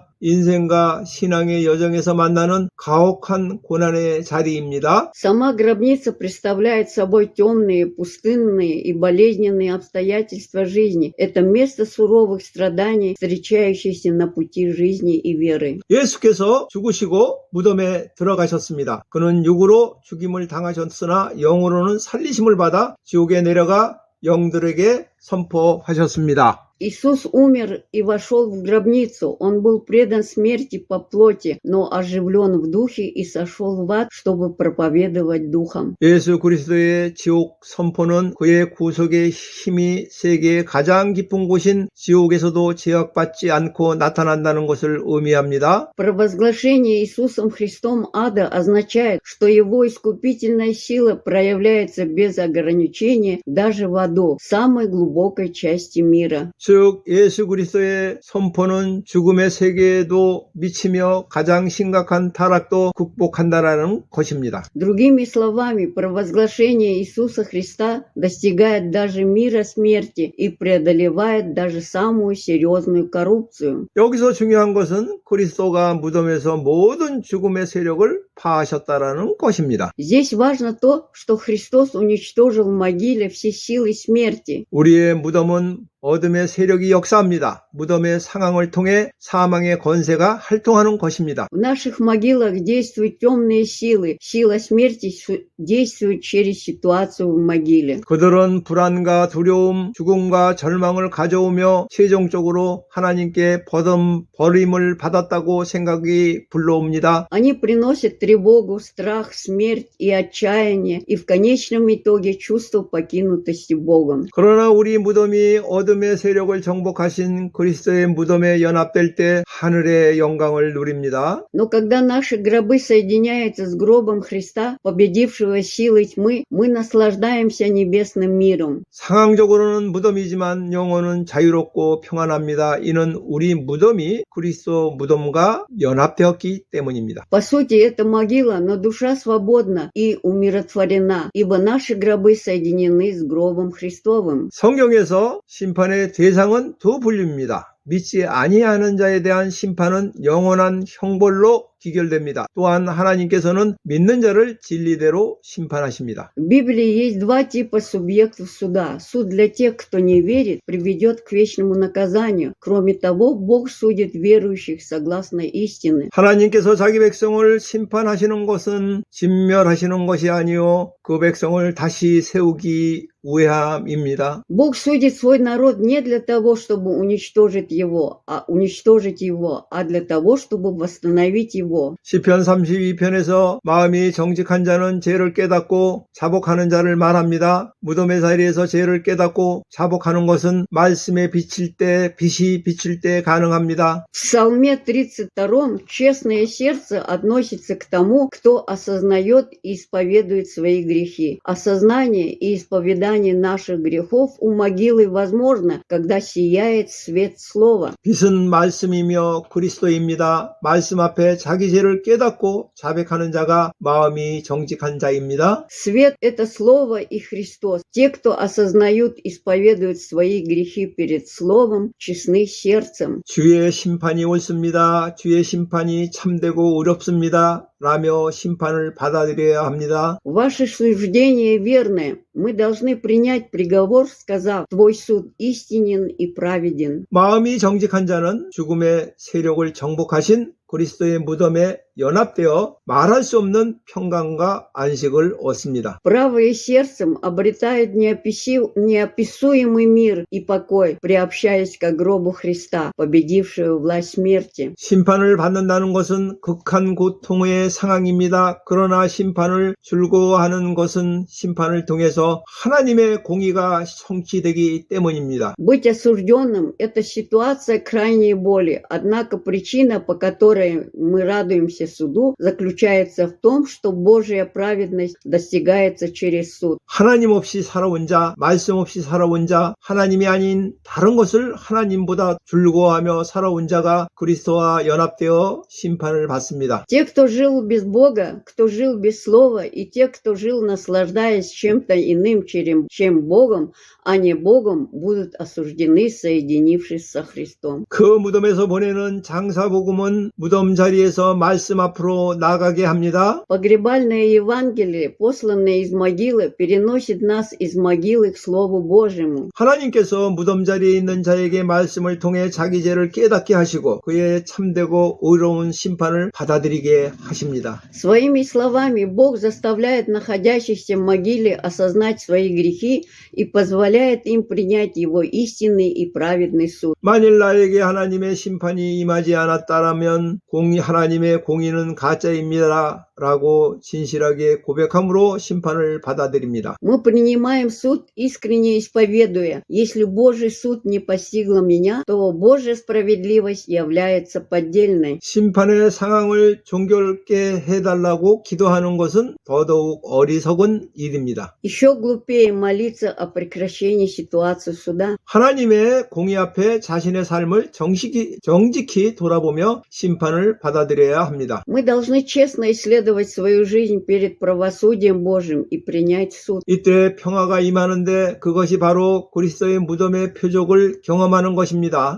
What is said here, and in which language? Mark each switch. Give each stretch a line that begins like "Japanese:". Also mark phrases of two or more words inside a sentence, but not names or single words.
Korean: 인생과 신앙의 여정에서 만나는 가혹한 고난의 자리입니다.
Russian: Сама гробница представляет собой темные, пустынные и болезненные обстоятельства жизни. Это место суровых страданий, встречающихся на пути жизни и веры.
Korean: 예수께서 죽으시고 무덤에 들어가셨습니다. 그는 육으로 죽임을 당하셨으나 영으로는 살리심을 받아 지옥에 내려가 영들에게 선포하셨습니다.
Russian: Иисус умер и вошел в гробницу. Он был предан смерти по плоти, но оживлен в духе и сошел в ад, чтобы проповедовать духом.
Korean: 예수 그리스도의 지옥 선포는 그의 구속의 힘이 세계의 가장 깊은 곳인 지옥에서도 제약받지 않고 나타난다는 것을 의미합니다.
Russian: Провозглашение Иисусом Христом ада означает, что его искупительная сила проявляется без ограничения даже в аду, самой глубокой части мира.
Korean: 즉 예수 그리스도의 선포는 죽음의 세계에도 미치며 가장 심각한 타락도 극복한다라는 것입니다.
Russian: Другими словами, провозглашение Иисуса Христа достигает даже мира смерти и преодолевает даже самую серьезную коррупцию.
Korean: 여기서 중요한 것은 그리스도가 무덤에서 모든 죽음의 세력을 파하셨다라는 것입니다.
Russian: Здесь важно то, что Христос уничтожил в могиле все силы смерти.
Korean: 우리의 무덤은 어둠의 세력이 역사합니다. 무덤의 상황을 통해 사망의 권세가 활동하는 것입니다.
Russian: В наших могилах действуют темные силы. Сила смерти действует через ситуацию в могиле.
Korean: 그들은 불안과 두려움, 죽음과 절망을 가져오며 최종적으로 하나님께 버림을 받았다고 생각이 불러옵니다.
Russian: Они приносят тревогу, страх, смерть и отчаяние, и в конечном итоге чувство покинутости Богом.
Korean: 그러나 우리 무덤이 어둠의 세력을 정복하신 그리스도의 무덤에 연합될 때 하늘의 영광을 누립니다.
Russian: Но когда наши гробы соединяются с гробом Христа, победившего силой тьмы, мы наслаждаемся небесным миром.
Korean: 상황적으로는 무덤이지만 영혼은 자유롭고 평안합니다. 이는 우리 무덤이 그리스도 무덤과 연합되었기 때문입니다.
Russian: По сути, это могила, но душа свободна и умиротворена, ибо наши гробы соединены с гробом Христовым.
Korean: 성경에서 심판의 대상은 두 분류입니다. 믿지 아니하는 자에 대한 심판은 영원한 형벌로 기결됩니다. 또한 하나님께서는 믿는 자를 진리대로 심판하십니다.
Russian: В Библии есть два типа субъектов суда. Суд для тех, кто не верит, приведет к вечному наказанию. Кроме того, Бог судит верующих согласно истине.
Korean: 하나님께서 자기 백성을 심판하시는 것은 진멸하시는 것이 아니요 그 백성을 다시 세우기 위함입니다.
Russian: Бог судит свой народ не для того, чтобы уничтожить его, а для того, чтобы восстановить его.
Korean: 시편 32편에서 마음이 정직한 자는 죄를 깨닫고 자복하는 자를 말합니다. 무덤의 자리에서 죄를 깨닫고 자복하는 것은 말씀에 빛이 비칠 때 가능합니다.
Russian: В Псалме 32 честное сердце относится к тому, кто осознает и исповедует свои грехи. Осознание и исповедание наших грехов у могилы возможно, когда сияет свет слова.
Korean: 빛은 말씀이며 그리스도입니다. 말씀 앞에 자기 죄를 깨닫고 자백하는 자가 마음이 정직한 자입니다.
Russian: Свет – это Слово и Христос. Те, кто осознают, исповедуют свои грехи перед Словом, честны сердцем.
Korean: 주의 심판이 옳습니다. 주의 심판이 참되고 의롭습니다. 라며 심판을 받아들여야 합니다.
Russian: Ваше суждение верное. Мы должны принять приговор, сказав, твой суд истинен и праведен.
Korean: 마음이 정직한 자는 죽음의 세력을 정복하신 그리스도의 무덤에 연합되어 말할 수 없는 평강과 안식을 얻습니다.
Russian: Правое сердцем обретает неописуемый мир и покой, приобщаясь к гробу Христа, победившего власть смерти.
Korean: 심판을 받는다는 것은 극한 고통의 상황입니다. 그러나 심판을 즐거워하는 것은 심판을 통해서 하나님의 공의가 성취되기 때문입니다.
Russian: Быть осужденным – это ситуация крайней боли, однако причина, по которой мы радуемся суду, заключается в том, что Божья праведность достигается через суд.
Korean: 하나님 없이 살아온 자, 말씀 없이 살아온 자, 하나님이 아닌 다른 것을 하나님보다 즐거워하며 살아온 자가 그리스도와 연합되어 심판을 받습니다.
Russian: Те, кто жил без Бога, кто жил без Слова, и те, кто жил, наслаждаясь чем-то иным, чем Богом, а не Богом, будут осуждены, соединившись со Христом.
Korean: 그 무덤에서 보내는 장사복음은 무덤 자리에서 말씀 앞으로 나가게 합니다.
Russian: Погребальное Евангелие, посланное из могилы, переносит нас из могилы к Слову Божьему.
Korean: 하나님께서 무덤 자리에 있는 자에게 말씀을 통해 자기 죄를 깨닫게 하시고 그의 참되고 의로운 심판을 받아들이게 하십니다.
Russian: Своими словами Бог заставляет находящихся в могиле осознать свои грехи и позволяет им принять Его истинный и праведный суд.
Korean: 만일 나에게 하나님의 심판이 임하지 않았다라면 하나님의 공의는 가짜입니다. 라고 진실하게 고백함으로 심판을 받아들입니다.
Russian: Мы принимаем суд, искренне исповедуя. Если Божий суд не постигла меня, то Божья справедливость является поддельной.
Korean: 심판의 상황을 종결케 해달라고 기도하는 것은 더더욱 어리석은 일입니다.
Russian: Еще глупее молиться о прекращении ситуации суда.
Korean: 하나님의 공의 앞에 자신의 삶을 정직히 돌아보며 심판을 받아들여야 합니다.
Russian: Мы должны честно исследовать свою жизнь перед правосудием Божьим и принять суд.
Korean: 이때 평화가 임하는데 그것이 바로 그리스도의 무덤의 표적을 경험하는 것입니다.